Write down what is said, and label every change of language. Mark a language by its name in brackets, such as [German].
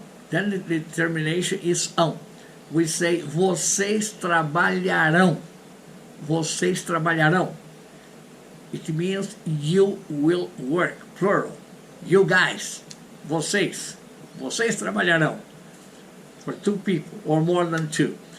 [English] Then the termination is on. We say [Portuguese] vocês trabalharão. Vocês trabalharão. [English] It means you will work, plural. You guys, vocês. [Portuguese] Vocês trabalharão. [English] For two people, or more than two.